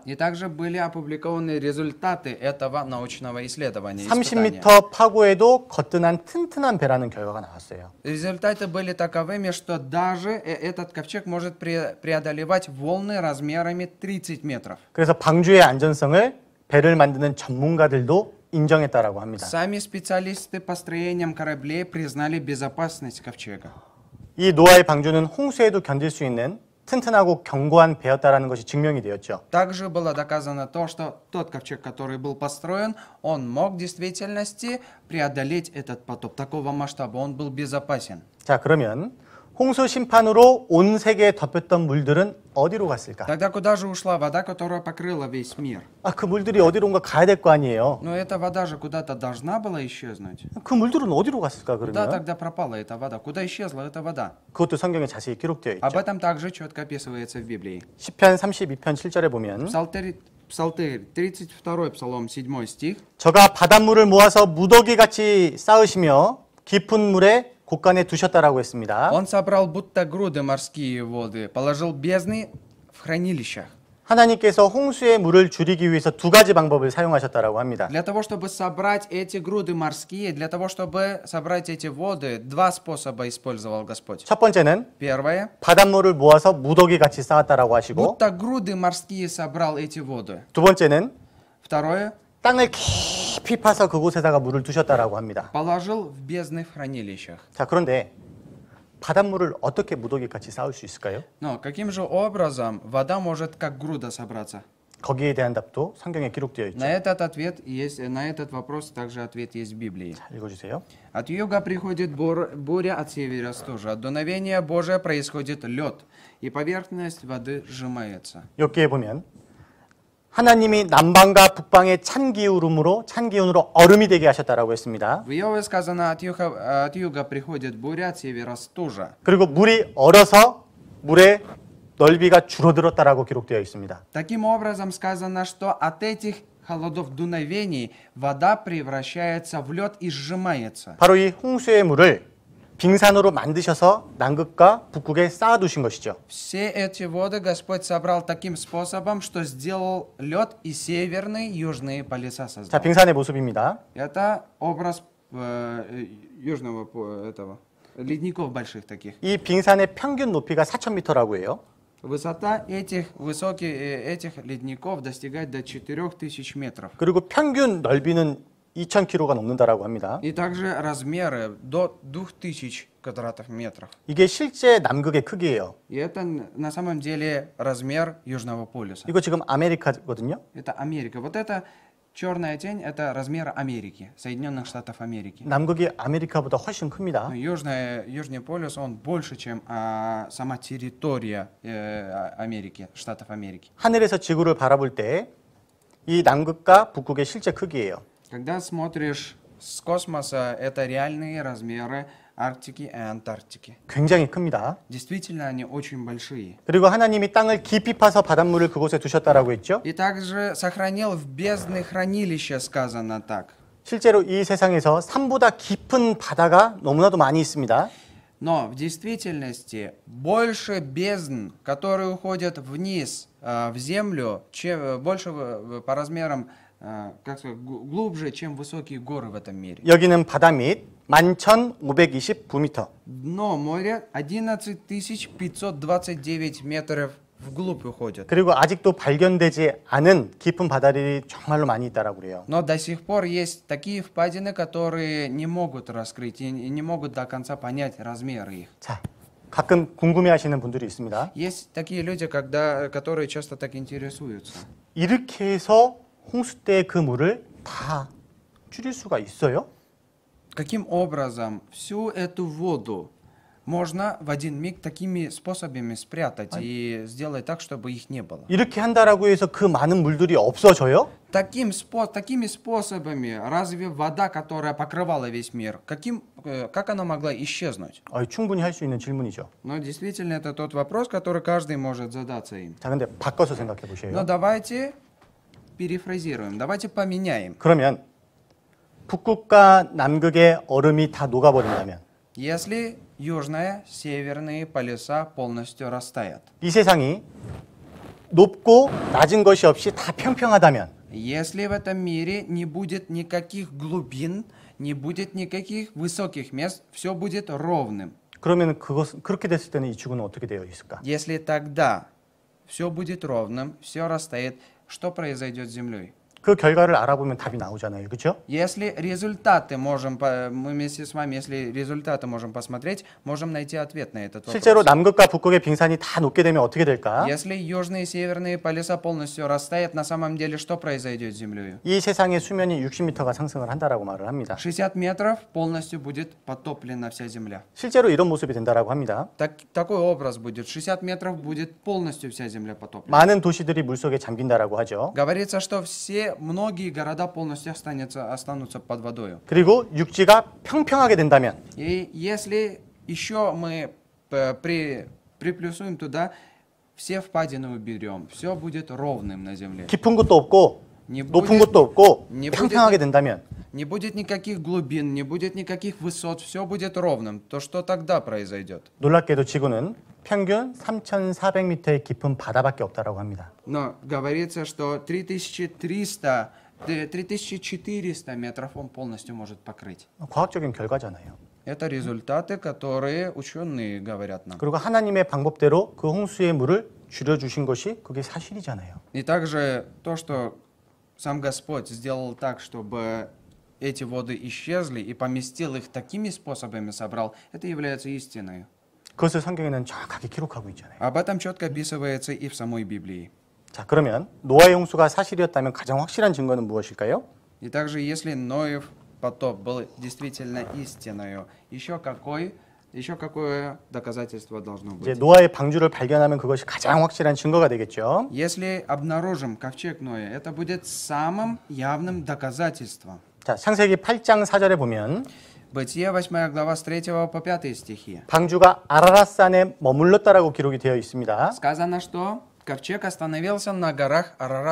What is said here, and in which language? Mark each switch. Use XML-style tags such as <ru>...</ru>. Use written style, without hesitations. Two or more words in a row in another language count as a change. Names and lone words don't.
<ru>И также были опубликованы результаты этого научного исследования. испытания.</ru> <ko>30m 파고에도 거뜬한 튼튼한 배라는 결과가 나왔어요.</ko> <ru>Результаты были таковыми, что даже этот ковчег может преодолевать волны размерами 30 метров.</ru> <ko>그래서 방주의 안전성을 배를 만드는 전문가들도 인정했다라고 합니다.</ko> <ru>Сами специалисты по строениям кораблей признали безопасность ковчега.</ru> <ko>이 노아의 방주는 홍수에도 견딜 수 있는 튼튼하고 견고한 배였다라는 것이 증명이 되었죠.</ko> <ru>Также было доказано то, что тот ковчег, который был построен, он мог в действительности преодолеть этот потоп. Такого масштаба он был безопасен.</ru> <ko>자, 그러면 홍수 심판으로 온 세계에 덮였던 물들은 어디로 갔을까?</ko> <ru>Тогда куда же ушла вода, которая покрыла весь мир?</ru> <ko>그 물들이 어디론가 가야 될 거 아니에요.</ko> <ru>Но эта вода же куда-то должна была исчезнуть.</ru> <ko>그 물들은 어디로 갔을까</ko> <ru>Куда</ru> <ko>그러면?</ko> <ru>тогда пропала эта вода? Куда исчезла эта вода?</ru> <ko>그것도 성경에 자세히 기록되어</ko> <ru>Об</ru> <ko>있죠.</ko> <ru>этом также четко описывается в Библии.</ru> <ko>시편 32편 7절에 보면</ko> <ru>Псалтырь, 32 псалом, 7 стих.</ru> <ko>저가 바닷물을 모아서 무더기 같이 쌓으시며 깊은 물에 곳간에 두셨다라고 했습니다.</ko> <ru>Он собрал будто груды морские воды, положил бездны в хранилищах.</ru> <ko>하나님께서 홍수의 물을 줄이기 위해서 두 가지 방법을 사용하셨다라고 합니다.</ko> <ru>Для того, чтобы собрать эти груды морские, для того, чтобы собрать эти воды, два способа использовал Господь.</ru> <ko>첫 번째는</ko> <ru>Первое.</ru> <ko>바닷물을 모아서 무더기 같이 쌓았다라고 하시고,</ko> <ru>Будто груды морские собрал эти воды.</ru> <ko>두 번째는</ko> <ru>Второе.</ru> <ko>땅을 깊이 파서 그곳에다가 물을 두셨다라고 합니다.</ko> <ru>Положил в бездны в хранилищах.</ru> <ko>자, 그런데 바닷물을 어떻게 무더기 같이 쌓을 수 있을까요?</ko> <ru>Но каким же образом вода может как груда собраться?</ru> <ko>거기에 대한 답도 성경에 기록되어 있죠.</ko> <ru>На этот вопрос также ответ есть в Библии.</ru> <ko>자, 읽어주세요.</ko> <ru>От юга приходит буря, от севера стужа. От дуновения Божия происходит лед, и поверхность воды сжимается.</ru> <ko>여기에 보면 하나님이 남방과 북방의 찬 기운으로 얼음이 되게 하셨다라고 했습니다.</ko> <ru>В Иове сказано, от юга приходит буря, от севера стужа.</ru> <ko>그리고 물이 얼어서 물의 넓이가 줄어들었다라고 기록되어 있습니다.</ko> <ru>Таким образом сказано, что от этих холодов дуновений вода превращается в лед и сжимается.</ru> <ko>바로 이 홍수의 물을 빙산으로 만드셔서 남극과 북극에 쌓아두신 것이죠.</ko> <ru>Все эти воды Господь собрал таким способом, что сделал лед и северные, и южные полюса</ru> <ko>자,</ko> <ru>создал.</ru> <ko>빙산의 모습입니다.</ko> <ru>Это образ южного этого ледников больших таких.</ru> <ko>이 빙산의 평균 높이가 4,000m라고 해요.</ko> <ru>Высота этих ледников достигает до 4000 метров.</ru> <ko>그리고 평균 넓이는 2,000km가 넘는다라고 합니다.</ko> <ru>И также размеры до 2000 квадратных метров.</ru> <ko>이게 실제 남극의 크기예요.</ko> <ru>И это на самом деле размер Южного полюса.</ru> <ko>이거 지금 아메리카거든요.</ko> <ru>Это Америка. Вот эта черная тень, это размер Америки, Соединенных Штатов Америки.</ru> <ko>남극이 아메리카보다 훨씬 큽니다.</ko> <ru>Но Южный полюс, он больше, чем сама территория Америки, Штатов Америки.</ru> <ko>하늘에서 지구를 바라볼 때 이 남극과 북극의 실제 크기예요.</ko> <ru>Когда смотришь с космоса, это реальные размеры Арктики и Антарктики.</ru> <ko>굉장히 큽니다.</ko> <ru>Действительно, они очень большие.</ru> <ko>그리고 하나님이 땅을 깊이 파서 바닷물을 그곳에 두셨다라고 했죠.</ko> <ru>И также сохранил в бездны хранилища, сказано так.</ru> <ko>실제로 이 세상에서 산보다 깊은 바다가 너무나도 많이 있습니다.</ko> <ru>Но в действительности больше бездн, которые уходят вниз в землю, больше по размерам, как сказать, глубже, чем высокие горы в этом мире.</ru> <ko>여기는 바다 밑 11,529m.</ko> <ru>Дно моря 11529 метров вглубь уходит.</ru> <ko>그리고 아직도 발견되지 않은 깊은 바다들이 정말로 많이 있다라고 그래요.</ko> <ru>Но до сих пор есть такие впадины, которые не могут раскрыть и не могут до конца понять размеры их.</ru> <ko>자, 가끔 궁금해하시는 분들이 있습니다.</ko> <ru>Есть такие люди, которые часто так интересуются.</ru> <ko>이렇게 해서 홍수 때 그 물을 다 줄일 수가 있어요?</ko> <ru>Каким образом всю эту воду можно в один миг такими способами спрятать и сделать так, чтобы их не было?</ru> <ko>이렇게 한다라고 해서 그 많은 물들이 없어져요?</ko> <ru>Такими способами разве вода, которая покрывала весь мир, как она могла исчезнуть?</ru> <ko>충분히 할 수 있는 질문이죠.</ko> <ru>Но действительно это тот вопрос, который каждый может задаться им.</ru> <ko>자, 근데 바꿔서 생각해</ko> <ru>Но</ru> <ko>보세요.</ko> <ru>давайте перефразируем, давайте поменяем.</ru> <ko>그러면 북극과 남극의 얼음이 다 녹아버린다면</ko> <ru>Если южные, северные полюса полностью растают,</ru> <ko>이 세상이 높고 낮은 것이 없이 다 평평하다면</ko> <ru>если в этом мире не будет никаких глубин, не будет никаких высоких мест, все будет ровным.</ru> <ko>그러면 그렇게 됐을 때는 이 지구는 어떻게 되어 있을까?</ko> <ru>Если тогда все будет ровным, все растает, что произойдет с Землей?</ru> <ko>그 결과를 알아보면 답이 나오잖아요. 그렇죠?</ko> <ru>Если результаты мы вместе с вами, если результаты можем посмотреть, можем найти ответ на этот вопрос.</ru> <ko>실제로 남극과 북극의 빙산이 다 녹게 되면 어떻게 될까?</ko> <ru>Если южные и северные полюса полностью растают, на самом деле что произойдет с Землей?</ru> <ko>이 세상의 수면이 60m가 상승을 한다라고 말을 합니다.</ko> <ru>60 метров полностью будет потоплена вся Земля.</ru> <ko>실제로 이런 모습이 된다라고 합니다.</ko> <ru>Такой образ будет. 60 метров будет полностью вся Земля потоплена.</ru> <ko>많은 도시들이 물속에 잠긴다라고 하죠.</ko> <ru>Говорится, что многие города полностью останутся под водой.</ru> <ko>그리고 육지가 평평하게 된다면</ko> <ru>И если еще мы приплюсуем туда, все впадины уберем, все будет ровным на земле.</ru> <ko>깊은 곳도 없고</ko> <ru>Не</ru> <ko>높은</ko> <ru>будет,</ru> <ko>곳도 없고</ko> <ru>не</ru> <ko>평평하게 된다면</ko> <ru>не будет никаких глубин, не будет никаких высот, все будет ровным. То что тогда произойдет?</ru> <ko>놀랍게도 지구는 평균 3,400m의 깊은 바다밖에 없다라고 합니다.</ko> <ru>Но говорится, что 3400 метров он полностью может покрыть.</ru> <ko>과학적인 결과잖아요.</ko> <ru>Это результаты, которые ученые говорят нам.</ru> <ko>그리고 하나님의 방법대로 그 홍수의 물을 줄여주신 것이 그게 사실이잖아요.</ko> <ru>И также то, что сам Господь сделал так, чтобы эти воды исчезли и поместил их такими способами, собрал, это является истиной.</ru> <ko>그것을 성경에는 정확하게 기록하고 있잖아요.</ko> <ru>Об этом четко описывается и в самой Библии.</ru> <ko>자, 그러면 노아의 홍수가 사실이었다면 가장 확실한 증거는 무엇일까요?</ko> <ru>И также, если Ноев потоп был действительно истиною, еще какое доказательство должно</ru> <ko>이제</ko> <ru>быть?</ru> <ko>노아의 방주를 발견하면 그것이 가장 확실한 증거가 되겠죠.</ko> <ru>Если обнаружим ковчег Ноя, это будет самым явным доказательством.</ru> <ko>자, 창세기 8장 4절에 보면</ko> <ru>Бытие 8 глава с 3 по 5 стихи.</ru> <ko>방주가 아라랏산에 머물렀다라고 기록이 되어 있습니다.</ko> <ru>Сказано, что ковчег остановился на горах Араратских.</ru>